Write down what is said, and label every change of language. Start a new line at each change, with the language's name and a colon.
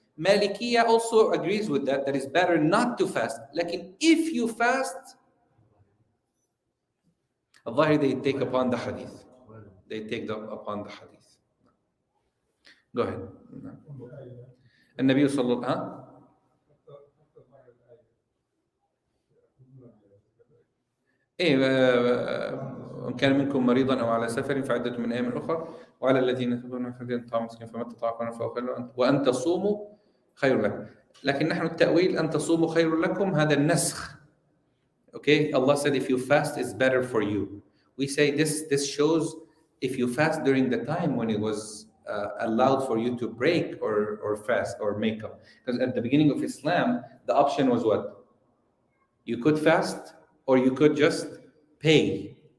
English: Malikiya also agrees with that, that it's better not to fast. Like if you fast, Allah, they take upon the hadith. They take upon the hadith. Go ahead.
Arabic: النبي صلى الله عليه وسلم إن كان منكم مريضا أو على سفر فعدة من أيام أخرى وعلى الذين يطيقون فدية طعام مسكين فما استطعتم فهو خير لكم وأن تصوموا خير لكم. لكن نحن التأويل أن تصوموا خير لكم هذا النسخ.
English: Okay, Allah said if you fast it's better for you. We say this shows if you fast during the time when it was allowed for you to break or fast or make up. Because at the beginning of Islam, the option was what? You could fast or you could just pay.